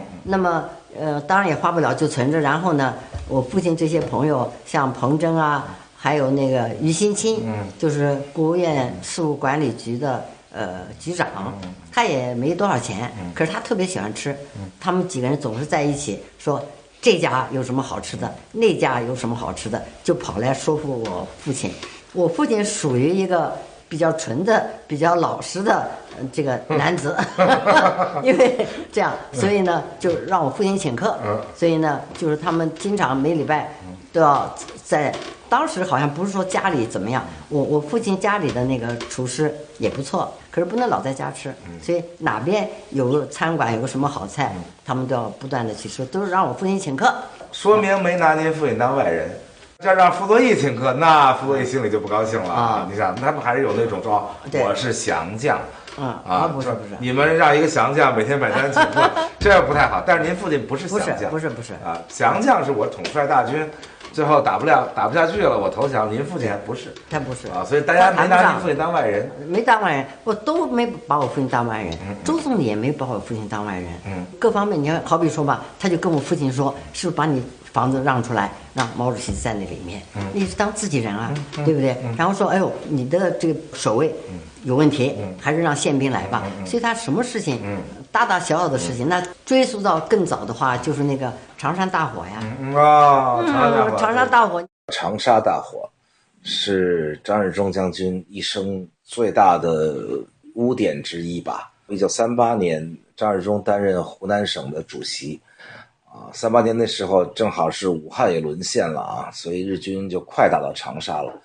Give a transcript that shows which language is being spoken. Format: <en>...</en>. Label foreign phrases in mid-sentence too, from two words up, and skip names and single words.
<zh>那麼當然也花不了，就存着。然後呢，我父親這些朋友，像彭真啊。還有那個於新清，就是國務院事務管理局的局長，他也沒多少錢，可是他特別喜歡吃，他們幾個人總是在一起說這家有什麼好吃的，那家有什麼好吃的，就跑來說服我父親。我父親屬於一個比較純的、比較老實的這個男子，因為這樣，所以呢就讓我父親請客，所以呢就是他們經常每禮拜都要在。當時好像不是說家裡怎麼樣，我父親家裡的那個廚師也不錯，可是不能老在家吃，所以哪邊有個餐館有個什麼好菜，他們都要不斷的去吃，都是讓我父親請客。說明沒拿您父親當外人，這讓傅作義請客，那傅作義心裡就不高興了啊！你想，他們還是有那種說我是降將。不是，你們讓一個降將每天買單請客，這不太好。但是您父親不是降將，不是啊，降將是我統帥大軍。最後打不下去了，我投降。您父親還不是，他不是啊，所以大家沒拿您父親當外人，沒當外人，我都沒把我父親當外人。周總理也沒把我父親當外人。各方面，你看，好比說吧，他就跟我父親說，是不是把你房子讓出來，讓毛主席在那裡面，你是當自己人啊，對不對？然後說，哎呦，你的這個守衛有問題，還是讓憲兵來吧。所以他什麼事情，大大小小的事情，那追溯到更早的話，就是那個長山大火呀。長山大火。長沙大火是張日忠將軍一生最大的污點之一吧。1938年，張日忠擔任湖南省的主席。38年那時候正好是武漢也淪陷了啊，所以日軍就快打到長沙了。</zh>